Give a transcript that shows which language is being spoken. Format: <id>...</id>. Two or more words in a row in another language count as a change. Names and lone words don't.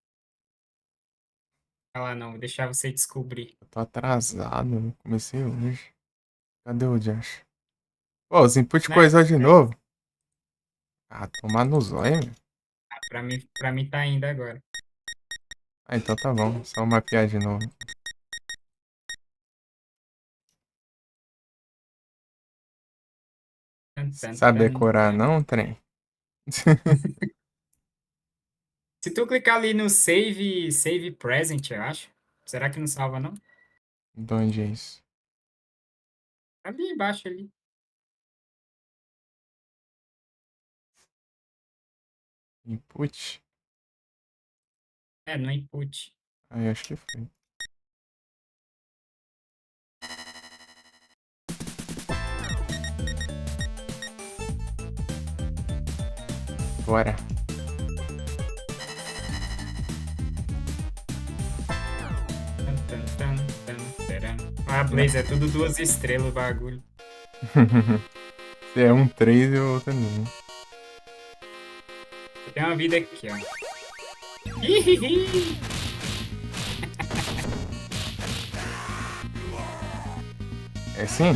<pt>Ah lá, não, vou deixar você descobrir. Eu tô atrasado. Eu comecei hoje. Cadê o Josh? Pô, os input Né? coisou de novo. Ah, tomar no zóio, velho. Pra mim tá indo agora. Ah, então tá bom. Só mapear de novo. Tan, tan, Sabe tan, decorar tan. não, trem? Se tu clicar ali no</pt> <en>Save Present,</en> <pt>eu acho. Será que não salva, não? De onde é isso? Ali embaixo ali. Input? É, no input. Aí acho que foi. Bora. Tan, tan, tan, tan, taran. Ah, Né? Blaze, é tudo 2 estrelas o bagulho. Se é um 3 e o outro não. Tem uma vida aqui, ó. Hihihi. É sim?</pt>